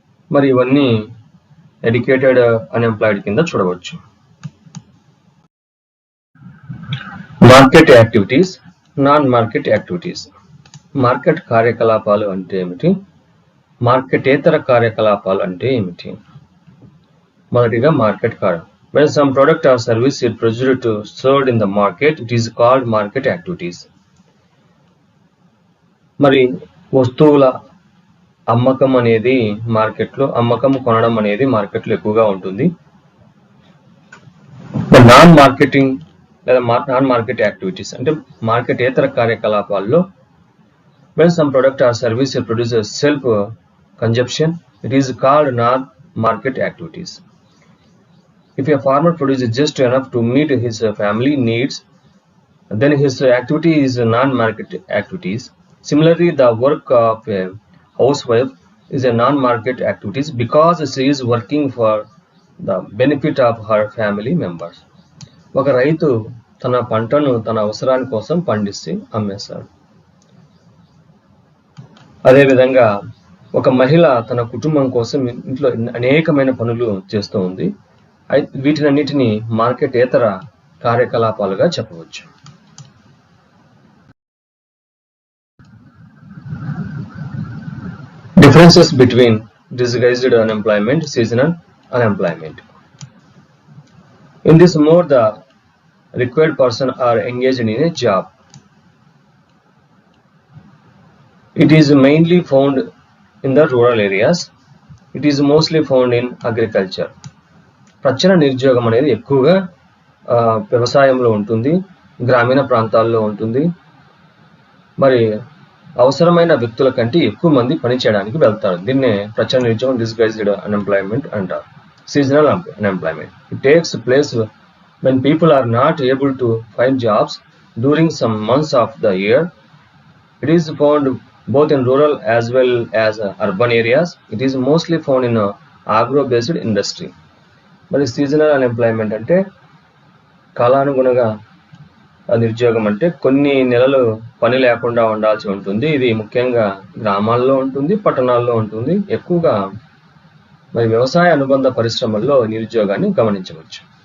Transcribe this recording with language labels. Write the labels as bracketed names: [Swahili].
[Telugu] మరి ఇవన్నీ educated unemployed కింద చూడవచ్చు. Market activities, non market activities. Market కార్యకలాపాలు అంటే ఏమిటి, మార్కెటేతర కార్యకలాపాలు అంటే ఏమిటి? మొదటిగా మార్కెట్ కార్య. [English] When some product or service is produced to sold in the market, it is called market activities. [Telugu] మరి వస్తువుల అమ్మకం అనేది మార్కెట్లో, అమ్మకం కొనడం అనేది మార్కెట్లో ఎక్కువగా ఉంటుంది. నాన్ మార్కెటింగ్ లేదా నాన్ మార్కెట్ యాక్టివిటీస్ అంటే మార్కెటేతర కార్యకలాపాల్లో [English] when some product or service is produced self consumption, it is called non market activities. If a farmer produces just enough to meet his family needs, then his activity is non-market activities. Similarly, the work of a housewife is a non-market activities because she is working for the benefit of her family members. [Telugu] ఒక రైతు తన పంటను తన అవసరాని కోసం పండిస్తే అమ్మేస్తాడు. అదేవిధంగా ఒక మహిళ తన కుటుంబం కోసం ఇంట్లో అనేకమైన పనులు చేస్తూ ఉంది. వీటినన్నిటిని మార్కెటేతర కార్యకలాపాలుగా చెప్పవచ్చు. [English] Differences between disguised unemployment, seasonal unemployment. In this mode, the required person are engaged in a job. It is mainly found in the rural areas. It is mostly found in agriculture. [Telugu] ప్రచ్ఛన్న నిరుద్యోగం అనేది ఎక్కువగా వ్యవసాయంలో ఉంటుంది, గ్రామీణ ప్రాంతాల్లో ఉంటుంది. మరి అవసరమైన వ్యక్తుల కంటే ఎక్కువ మంది పని చేయడానికి వెళ్తారు. దీన్నే ప్రచ్ఛన్న నిరుద్యోగం, డిస్గైజ్డ్ అన్ఎంప్లాయ్మెంట్ అంటారు. [English] Seasonal unemployment. It takes place when people are not able to find jobs during some months of the year. It is found both in rural as well as urban areas. It is mostly found in agro-based industry. [Telugu] మరి seasonal unemployment అంటే కాలానుగుణంగా నిరుద్యోగం అంటే కొన్ని నెలలు పని లేకుండా ఉండాల్సి ఉంటుంది. ఇది ముఖ్యంగా గ్రామాల్లో ఉంటుంది, పట్టణాల్లో ఉంటుంది. ఎక్కువగా మరి వ్యవసాయ అనుబంధ పరిశ్రమల్లో నిరుద్యోగాన్ని గమనించవచ్చు.